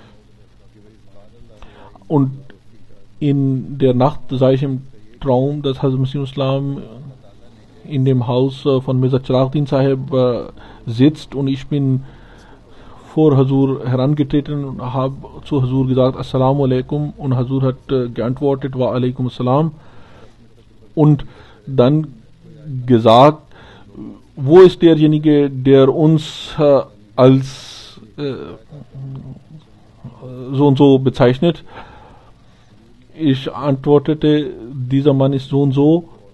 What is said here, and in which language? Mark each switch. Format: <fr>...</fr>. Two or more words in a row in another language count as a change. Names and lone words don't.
<de>Und in der Nacht sah ich im Traum, dass Hazrat Masih Islam in dem Haus von Mirza Chiragdin Sahib sitzt und ich bin vor Hazur herangetreten und habe zu Hazur gesagt,</de> <ar>السلام عليكم,</ar> <de>und Hazur hat geantwortet,</de> <ar>وعليكم السلام,</ar> <de>und dann gesagt, wo ist derjenige, der uns als so und so bezeichnet? Ich antwortete, dieser Mann ist so und so.</de>